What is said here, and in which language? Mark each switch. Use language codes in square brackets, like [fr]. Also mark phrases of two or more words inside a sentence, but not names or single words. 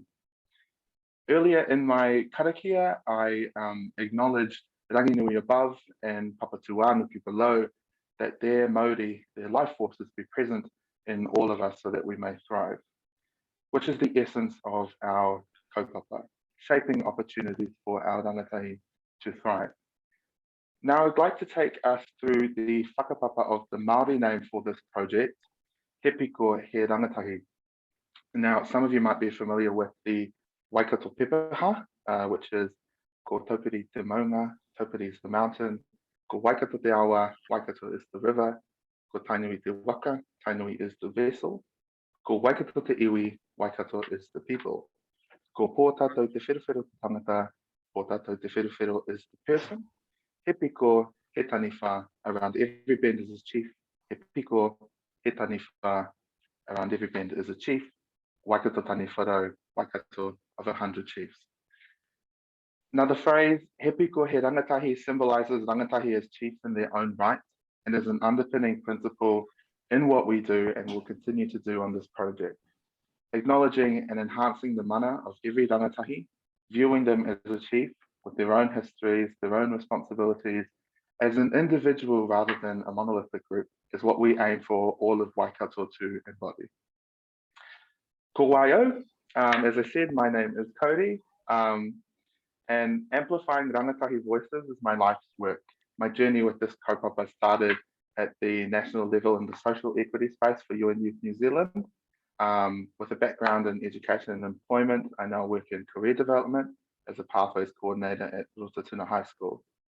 [en] Earlier in my karakia, I acknowledged Ranginui above and Papatuanuki below, that their mauri, their life forces be present in all of us so that we may thrive, which is the essence of our kaupapa, shaping opportunities for our rangatahi to thrive. Now I'd like to take us through the whakapapa of the Māori name for this project, He Piko He Rangatahi. Now some of you might be familiar with the Waikato pepeha, which is [mi] ko Taupiri te maunga, [en] Taupiri is the mountain, [mi] ko Waikato te awa, [en] Waikato is the river, [mi] ko Tainui te waka, [en] Tainui is the vessel, [mi] ko Waikato te iwi, [en] Waikato is the people. [mi] Ko pō tātou te wherewhero te tangata, pō tātou te wherewhero [en] is the person. [mi] He piko, he taniwha, [en] around every bend is a chief. [mi] He piko, he taniwha, [en] around every bend is a chief. Waikato taniwharau, Waikato of 100 chiefs. Now the phrase, [mi] he piko, he rangatahi [en] symbolises rangatahi as chiefs in their own right and is an underpinning principle in what we do and will continue to do on this project. Acknowledging and enhancing the mana of every rangatahi, viewing them as a chief with their own histories, their own responsibilities, as an individual rather than a monolithic group is what we aim for all of Waikato to embody. [mi] Ko waio, [en] as I said, my name is Cody, and amplifying rangatahi voices is my life's work. My journey with this kaupapa started at the national level in the social equity space for UN Youth New Zealand. With a background in education and employment, I now work in career development as a pathways coordinator at Rotatuna High School.